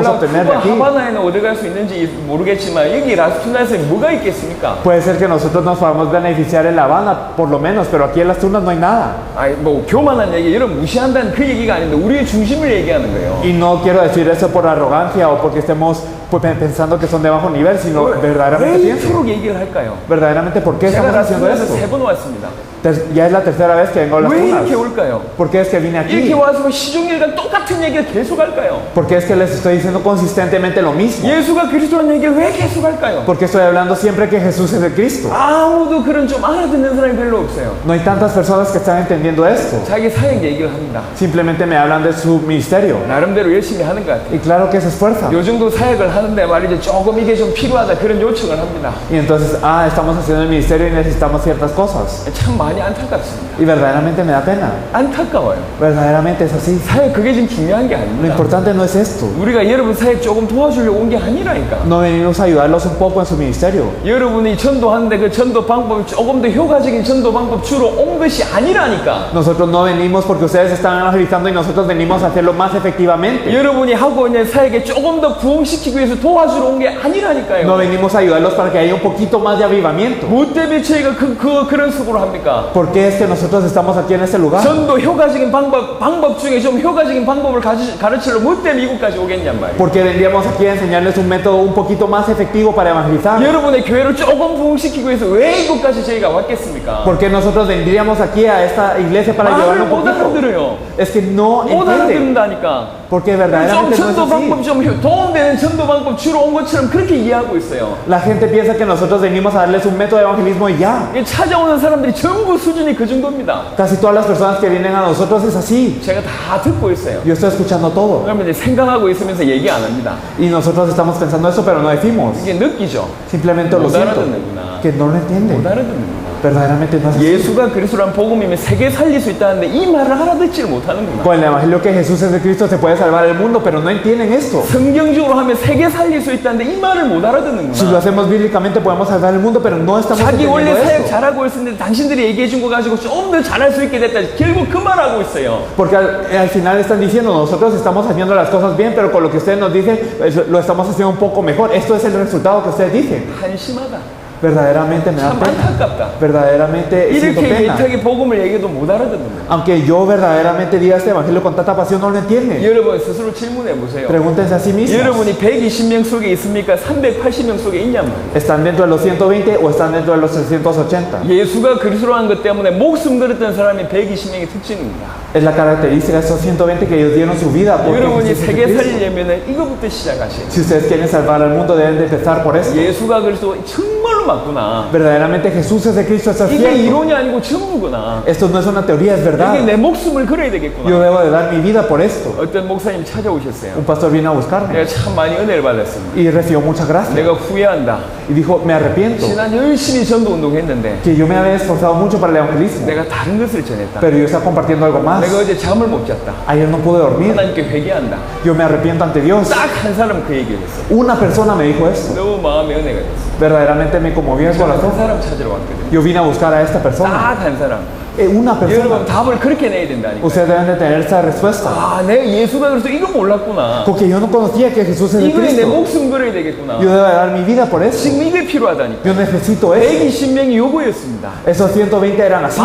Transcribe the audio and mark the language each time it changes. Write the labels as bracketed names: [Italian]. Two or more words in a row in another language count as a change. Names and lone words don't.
[Korean] 몰라 [Spanish] obtener de 쿠바 aquí. [Korean] 하바나에는 얻어갈 수 있는지 모르겠지만 여기 라스투나스에 뭐가 있겠습니까? [Spanish] Puede ser que nosotros nos podamos beneficiar en La Habana, por lo menos, pero aquí en Las Tunas no hay nada. [Korean] 아니 뭐 교만한 얘기, 여러분 무시한다는 그 얘기가 아닌데 우리의 중심을 얘기하는 거예요. [Spanish] Y no quiero decir eso por arrogancia o porque estemos pues, pensando que son de bajo nivel, sino verdaderamente [Korean] 왜 [Spanish] pienso. [Korean] 이토록 얘기를 할까요? [Spanish] Verdaderamente, ¿por qué [Korean] 제가 [Spanish] estamos haciendo [Korean] 라스투나스에 [Spanish] esto? [Korean] 3번 왔습니다. [Spanish] Ya es la tercera vez que vengo a Las [Korean] 왜 이렇게 [Spanish] Tunas. [Korean] 올까요? [Spanish] ¿Por qué es que vine [Korean] 이렇게 [Spanish] aquí? [Korean] 와서 시종일관 똑같은 얘기를 계속 할까요? [Spanish] Porque es que les estoy diciendo consistentemente lo mismo. [Korean] 예수가 그리스도라는 얘기를 왜 계속 할까요? [Spanish] Porque estoy hablando siempre que Jesús es el Cristo. [Korean] 아무도 그런 좀 알아듣는 사람이 별로 없어요. [Spanish] No hay tantas personas que están entendiendo esto. [Korean] 자기 사역 얘기를 합니다. [Spanish] Simplemente me hablan de su ministerio. [Korean] 나름대로 열심히 하는 것 같아요. [Spanish] Y claro que se esfuerzan. [Korean] 요 정도 사역을 하는데 말이죠. 조금 이게 좀 필요하다 그런 요청을 합니다. [Spanish] Y entonces, estamos haciendo el ministerio y necesitamos ciertas cosas. [Korean] 참 많이 안타깝습니다. [Spanish] Y verdaderamente me da pena. [Korean] 안타까워요. [Spanish] Verdaderamente es así. [Korean] 사역 그게 지금 중요한 게 [Spanish] Lo [Korean] 아닙니다. [Spanish] importante no es esto. [Korean] 우리가 여러분 사역 조금 도와주려고 온 게 아니라니까. [Spanish] No venimos a ayudarlos un poco en su ministerio. [Korean] 여러분이 전도하는데 그 전도 방법이 조금 더 효과적인 전도 방법 주로 온 것이 아니라니까. [Spanish] Nosotros no venimos porque ustedes están evangelizando y nosotros venimos a hacerlo más efectivamente. [Korean] 여러분이 하고 있는 사역에 조금 더 부흥시키기 위해서 도와주러 온 게 [Spanish] No [Korean] 아니라니까요. [Spanish] venimos a ayudarlos para que haya un poquito más de avivamiento. [Korean] 뭐 때문에 저희가 그런 식으로 합니까? [Spanish] ¿Por qué es que nosotros estamos aquí en este lugar? [Korean] 전도 효과적인 방법 중에 좀 효과적인 방법을 가르치려 뭐 때문에 미국까지 오겠냔 말이에요. [Spanish] Porque vendríamos aquí a enseñarles un método un poquito más efectivo para evangelizar. [Korean] 여러분의 교회를 조금 부흥시키기 위해서 왜 이곳까지 저희가 왔겠습니까? [Spanish] ¿Por qué nosotros vendríamos aquí a esta iglesia para [Korean] 말을 [Spanish] ayudarlo un [Korean] 못 [Spanish] poquito? [Korean] 알아들어요. [Spanish] Es que no [Korean] 못 [Spanish] entienden. [Korean] 알아듣는다니까. [Spanish] Porque [Korean] 좀 [Spanish] verdaderamente no es [Korean] 전도 방법 [Spanish] así. [Korean] 좀 도움되는 전도 방법 주로 온 것처럼 그렇게 이해하고 있어요. [Spanish] La gente piensa que nosotros venimos a darles un método de evangelismo y ya. [Korean] 이게 찾아오는 사람들이 전부 수준이 그 정도입니다. [Spanish] Casi todas las personas que vienen a nosotros es así. [Korean] 제가 다 듣고 있어요. [Spanish] Yo estoy escuchando todo. [Korean] 그러면 이제 생각하고 있으면서 얘기 안 합니다. [Spanish] Y nosotros estamos pensando eso, pero no decimos. [Korean] 이게 느끼죠. [Spanish] Simplemente lo [Korean] 못 [Spanish] siento. [Korean] 알아듣는구나. [Spanish] Que no lo [Korean] 못 [Spanish] entienden. [Korean] 알아듣는구나. [Spanish] Verdaderamente no es así. [Korean] 예수가 그리스도란 복음이면 세계 살릴 수 있다는데 이 말을 알아듣지를 못하는구나. [Spanish] Con el evangelio que Jesús es de Cristo se puede salvar el mundo, pero no entienden esto. [Korean] 성경적으로 하면 세계 살릴 수 있다는데 이 말을 못 [Spanish] Si lo [Korean] 알아듣는구나. [Spanish] hacemos bíblicamente podemos salvar el mundo, pero no estamos [Korean] 자기 원래 [Spanish] entendiendo [Korean] 사역 [Spanish] esto. [Korean] 잘하고 있었는데 당신들이 얘기해 준 거 가지고 좀 더 잘할 수 있게 됐다. 결국 그 말하고 있어요. [Spanish] Porque al final están diciendo, nosotros estamos haciendo las cosas bien, pero con lo que ustedes nos dicen, lo estamos haciendo un poco mejor. Esto es el resultado que ustedes dicen. [Korean] 한심하다. [Spanish] Verdaderamente me da [Korean] 참 [Spanish] pena. [Korean] 안타깝다. [Spanish] Verdaderamente siento [Korean] 이렇게 [Spanish] pena. [Korean] 애타게 복음을 얘기해도 못 알아듣는 거예요. [Spanish] Aunque yo verdaderamente diga este evangelio con tanta pasión, no lo entienden. [Korean] 여러분 스스로 질문해 보세요. [Spanish] Pregúntense a sí mismos. [Korean] 여러분이 120명 속에 있습니까? 380명 속에 있냔 말이에요. [Spanish] ¿Están dentro de los 120 o están dentro de los 380? [Korean] 예수가 그리스도라는 것 때문에 목숨 걸었던 사람이 120명의 특징입니다. [Spanish] Es la característica de esos 120 que ellos dieron su vida por [Korean] 여러분이 [Spanish] Jesús [Korean] 세계 [Spanish] Cristo. [Korean] 살리려면 이거부터 시작하셔야 돼요. [Spanish] Si ustedes quieren salvar al mundo, deben de empezar por esto. [Korean] 예수가 그리스도 정말로 맞구나. [Spanish] Verdaderamente Jesús es de Cristo, esto es [Korean] 이게 [Spanish] cierto. [Korean] 이론이 아니고 전부구나. [Spanish] Esto no es una teoría, es verdad. [Korean] 이게 내 목숨을 걸어야 [Spanish] Yo [Korean] 되겠구나. [Spanish] debo de dar mi vida por esto. [Korean] 어떤 목사님 찾아오셨어요. [Spanish] Un pastor vino a buscarme [Korean] 내가 참 많이 은혜를 받았습니다. [Spanish] y recibió mucha gracia. [Korean] 내가 후회한다. [Spanish] Y dijo, me arrepiento [Korean] 지난 열심히 전도 운동했는데 [Spanish] que yo me había esforzado mucho para el evangelismo, [Korean] 내가 다른 것을 전했다. [Spanish] pero yo estaba compartiendo algo más. [Korean] 내가 어제 잠을 못 잤다. [Spanish] Ayer no pude dormir. [Korean] 하나님께 회개한다. [Spanish] Yo me arrepiento ante Dios. [Korean] 딱 한 사람 그 얘기를 했어. [Spanish] Una persona me dijo eso. [Korean] 너무 마음에 은혜가 됐어. [Spanish] Verdaderamente me conmovió el [Korean] 한 [Spanish] corazón. [Korean] 사람 찾으러 왔거든. [Spanish] Yo vine a buscar a esta persona. [Korean] 딱 한 사람. [Spanish] Una [Korean] 여러분 [Spanish] persona. [Korean] 답을 그렇게 내야 된다니까. [Spanish] Ustedes deben de tener esta respuesta. [Korean] 아, 내가 예수가 그래서 이거 몰랐구나. [Spanish] Porque yo no conocía que Jesús es el [Korean] 이거에 내 [Spanish] Cristo. [Korean] 목숨 걸어야 되겠구나. [Spanish] Yo debo de dar mi vida por eso. [Korean] 지금 이게 필요하다니까. [Spanish] Yo necesito eso. [Korean] 120명이 요구였습니다. [Spanish] Esos 120 eran así.